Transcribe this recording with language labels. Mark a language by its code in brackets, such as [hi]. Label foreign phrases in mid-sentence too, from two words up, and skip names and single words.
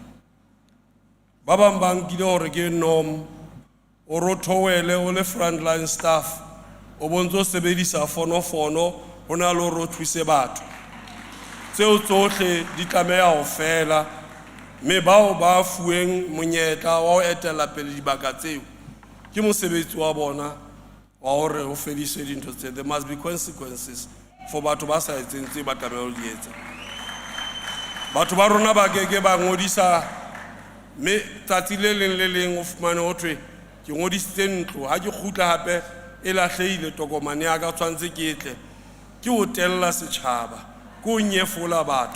[st] Ba bang ba nkile hore ke norm o rothoele o le [en] frontline staff [st] o bontso sebedisa fonofono ho na le hore o thuse batho. Tseo tsohle di tlameha ho fela, mme bao ba fueng monyetla wa ho etela pele dibaka tseo ke mosebetsi wa bona wa hore ho fediswe dintho tse. [en] There must be consequences for [st] batho ba sa etseng tse ba tlameha ho di etsa. Batho ba rona ba keke ba ngodisa, mme tsatsi le leng o fumane ho thwe ke ngodisitse ntlo, ha ke kgutla hape e lahlehile tokomane ya ka tshwantse ke etle ke ho tella setjhaba, ke ho nyefola batho.